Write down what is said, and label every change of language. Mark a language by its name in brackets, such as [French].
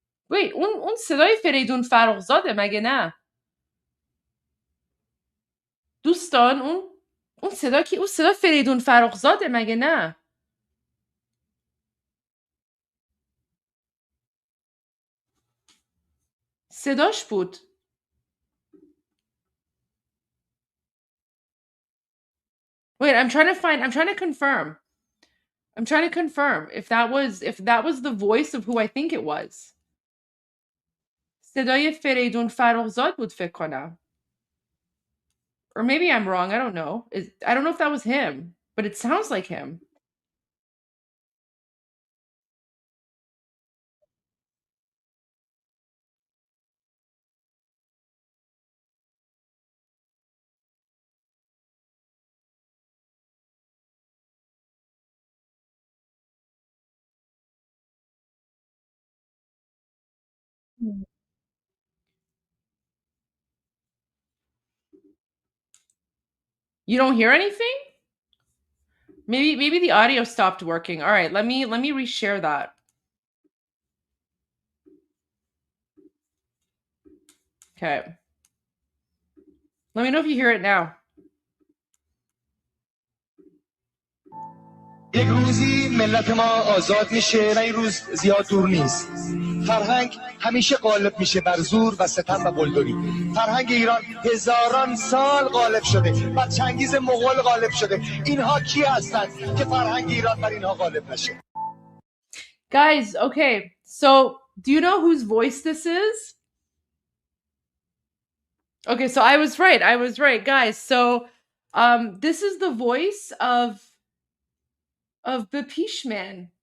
[Persian] Wait, اون صدای فریدون فرخزاده مگه نه؟ دوستان اون صدا فریدون فرخزاده مگه نه؟ صداش بود. [English] Wait, I'm trying to confirm. I'm trying to confirm if that was the voice of who I think it was. [Persian] صدای فریدون فرخزاد بود فکر کنم. [English] Or maybe I'm wrong. I don't know. I don't know if that was him, but it sounds like him. You don't hear anything? Maybe the audio stopped working. All right, let me reshare that. Okay. Let me know if you hear it now. [Persian] یک روزی ملت ما آزاد میشه و این روز زیاد دور نیست. فرهنگ همیشه غالب میشه بر زور و ستم و قلدری. فرهنگ ایران هزاران سال غالب شده. بر چنگیز مغول غالب شده. اینها کی هستند که فرهنگ ایران بر اینها غالب نشه؟ [English] Guys, okay. So, do you know whose voice this is? Okay, so I was right, guys. So, this is the voice of Bapishman.